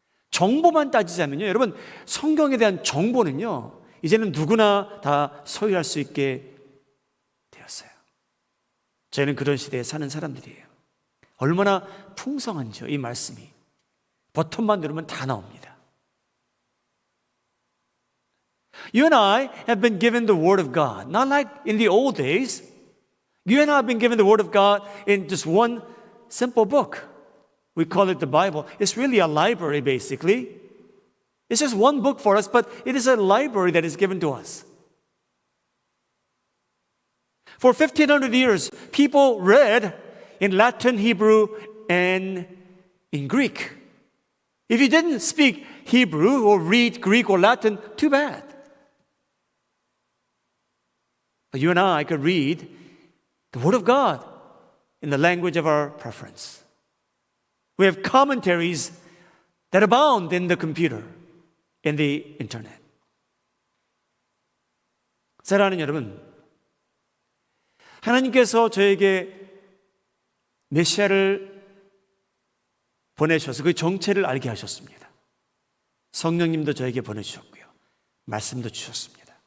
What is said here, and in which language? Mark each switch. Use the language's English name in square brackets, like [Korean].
[Korean] 정보만 따지자면요, 여러분, 성경에 대한 정보는요, 이제는 누구나 다 소유할 수 있게 되었어요. 저희는 그런 시대에 사는 사람들이에요. 얼마나 풍성한지요, 이 말씀이. 버튼만 누르면 다 나옵니다. [English] You and I have been given the Word of God. Not like in the old days. You and I have been given the Word of God in just one simple book. We call it the Bible. It's really a library, basically. It's just one book for us, but it is a library that is given to us. For 1,500 years, people read in Latin, Hebrew, and in Greek. If you didn't speak Hebrew or read Greek or Latin, too bad. But you and I could read the Word of God in the language of our preference. We have commentaries that abound in the computer, in the internet. [Korean] 사랑하는 여러분, 하나님께서 저에게 메시아를 보내셔서 그 정체를 알게 하셨습니다. 성령님도 저에게 보내주셨고요. 말씀도 주셨습니다.